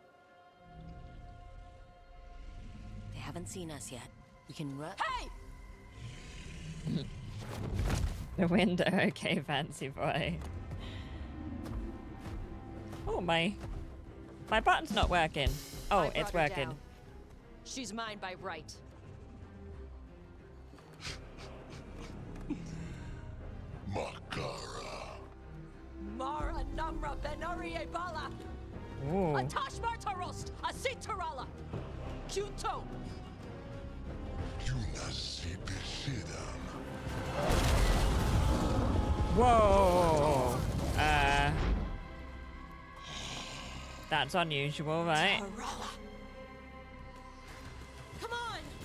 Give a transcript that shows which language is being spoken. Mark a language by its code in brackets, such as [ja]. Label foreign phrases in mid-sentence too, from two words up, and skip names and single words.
[en] They haven't seen us yet. We can run. Hey! The window, okay, fancy boy. Oh, my button's not working. Oh, it's working. She's mine by right. Makara. Mara Namra Benarie Bala. Ooh. Atash Martarost. Asitarala. Kuto. Whoa. That's unusual, right? Come on.